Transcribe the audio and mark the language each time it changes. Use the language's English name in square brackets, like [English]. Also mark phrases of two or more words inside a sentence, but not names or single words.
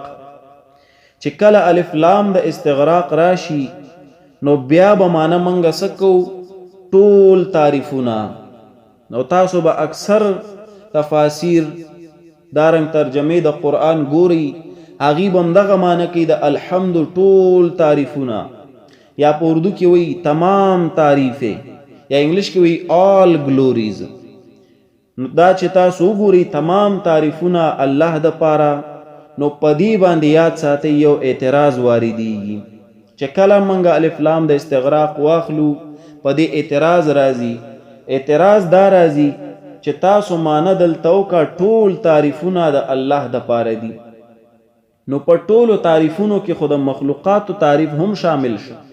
[Pashto] چې کله الف لام د استغراق راشي نو بیا به معنی منګه سکو ټول تعریفونه. نو تاسو به اکثر تفاسیر دارنګ ترجمه د قرآن ګوري، هغې به هم دغه معنی کوي د الحمد ټول تعریفونه، یا په اردو کې وی [Urdu] تمام تعریفې، [Pashto] یا انګلیش کې وی [English] all glories. [Pashto] نو دا چې تاسو وګورئ تمام تعریفونه الله د پاره، نو په دې باندې یاد ساتئ یو اعتراض واردېږي چې کله موږ الف لام د استغراق واخلو په دې اعتراض راځي. اعتراض دا راځي چې تاسو معنی دلته وکړه ټول تعریفونه د الله د پاره دي، نو په ټولو تعریفونو کې خو د مخلوقاتو تعریف هم شامل شو.